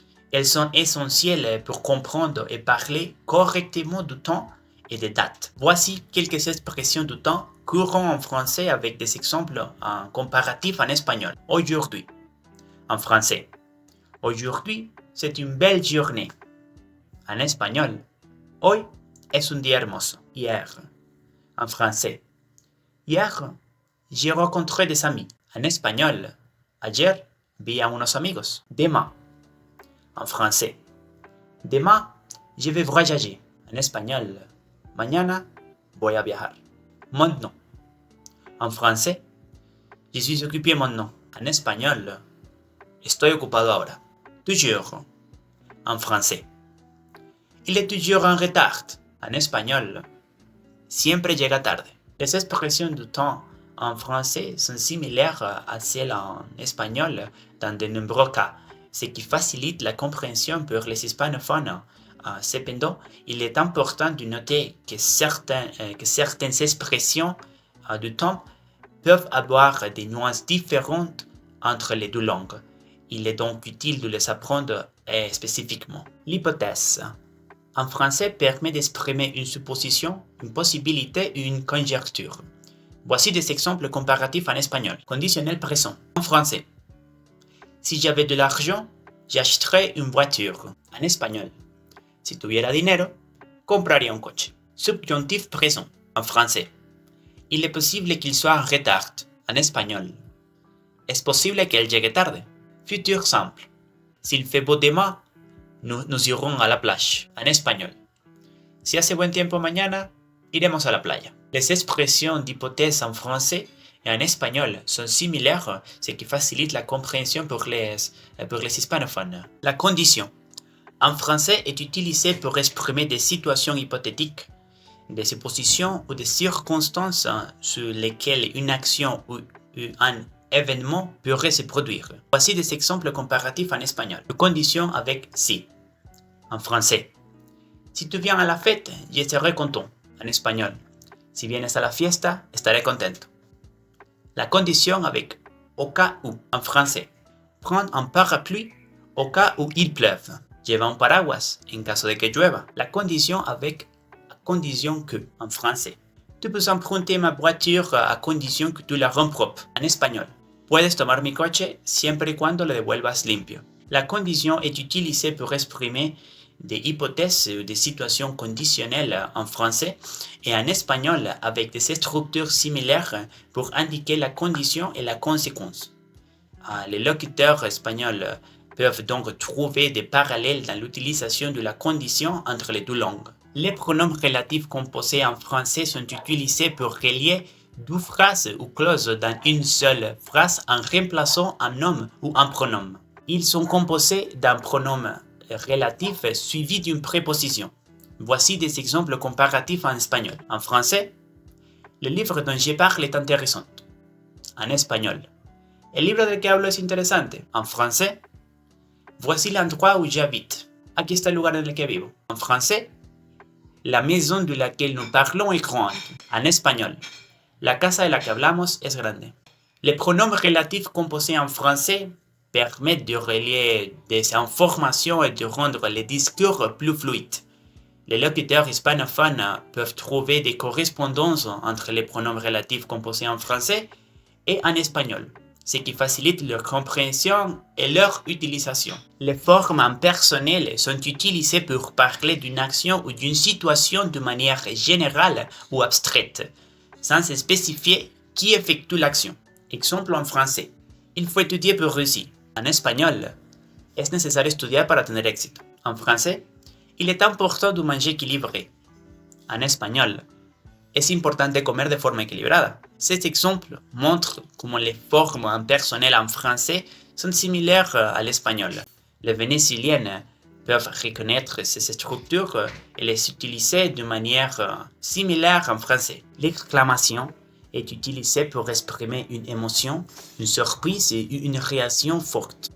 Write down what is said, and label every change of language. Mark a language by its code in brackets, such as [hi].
[fr] Elles sont essentielles pour comprendre et parler correctement du temps et des dates. Voici quelques expressions du temps courantes en français avec des exemples comparatifs en espagnol. Aujourd'hui, en français. Aujourd'hui, c'est une belle journée. En espagnol, [es] hoy es un día hermoso. [fr] Hier, en français. Hier, j'ai rencontré des amis. En espagnol, [es] ayer vi a unos amigos. [fr] Demain, en français. Demain, je vais voyager. En espagnol, [es] mañana voy a viajar. [fr] Maintenant, en français, je suis occupé maintenant. En espagnol, [es] estoy ocupado ahora. [fr] Toujours, en français. Il est toujours en retard. En espagnol, [es] siempre llega tarde. [fr] Les expressions du temps en français sont similaires à celles en espagnol dans de nombreux cas, ce qui facilite la compréhension pour les hispanophones. Cependant, il est important de noter que certaines expressions du temps peuvent avoir des nuances différentes entre les deux langues. Il est donc utile de les apprendre spécifiquement. L'hypothèse en français permet d'exprimer une supposition, une possibilité ou une conjecture. Voici des exemples comparatifs en espagnol. Conditionnel présent. En français. Si j'avais de l'argent, j'achèterais une voiture. En espagnol. [es] Si tuviera dinero, compraría un coche. [fr] Subjonctif présent. En français. Il est possible qu'il soit en retard. En espagnol. [es] Es posible qu'elle llegue tarde. [fr] Futur simple. S'il fait beau demain, nous irons à la plage. En espagnol. [es] Si hace buen tiempo mañana, iremos a la playa. [fr] Les expressions d'hypothèse en français et en espagnol sont similaires, ce qui facilite la compréhension pour les hispanophones. La condition en français est utilisée pour exprimer des situations hypothétiques, des suppositions ou des circonstances sur lesquelles une action ou un événement pourrait se produire. Voici des exemples comparatifs en espagnol. La condition avec si. En français. Si tu viens à la fête, je serai content. En espagnol. [es] Si vienes a la fiesta, estaré contento. [fr] La condition avec au cas où. En français. Prendre un parapluie au cas où il pleuve. [es] Lleva un paraguas en caso de que llueva. [fr] La condition avec à condition que. En français. Tu peux emprunter ma voiture à condition que tu la rends propre. En espagnol. [es] Puedes tomar mi coche siempre y cuando lo devuelvas limpio. [fr] La condition est utilisée pour exprimer des hypothèses ou des situations conditionnelles en français et en espagnol avec des structures similaires pour indiquer la condition et la conséquence. Les locuteurs espagnols peuvent donc trouver des parallèles dans l'utilisation de la condition entre les deux langues. Les pronoms relatifs composés en français sont utilisés pour relier deux phrases ou clauses dans une seule phrase en remplaçant un nom ou un pronom. Ils sont composés d'un pronom relatif suivi d'une préposition. Voici des exemples comparatifs en espagnol. En français, le livre dont je parle est intéressant. En espagnol, [es] el libro del que hablo es interesante. [fr] En français, voici l'endroit où j'habite. [es] Aquí está el lugar en el que vivo. [fr] En français, la maison de laquelle nous parlons est grande. En espagnol, [es] la casa de la que hablamos es grande. [fr] Les pronoms relatifs composés en français permettent de relier des informations et de rendre les discours plus fluides. Les locuteurs hispanophones peuvent trouver des correspondances entre les pronoms relatifs composés en français et en espagnol, ce qui facilite leur compréhension et leur utilisation. Les formes impersonnelles sont utilisées pour parler d'une action ou d'une situation de manière générale ou abstraite, sans spécifier qui effectue l'action. Exemple en français. Il faut étudier pour réussir. En espagnol, [es] es necesario estudiar para tener éxito. [fr] En français, il est important de manger équilibré. En espagnol, [es] Es importante comer de forma equilibrada. [fr] Cet exemple montre comment les formes impersonnelles en français sont similaires à l'espagnol. Les Vénézuéliens peuvent reconnaître ces structures et les utiliser de manière similaire en français. L'exclamation est utilisée pour exprimer une émotion, une surprise et une réaction forte.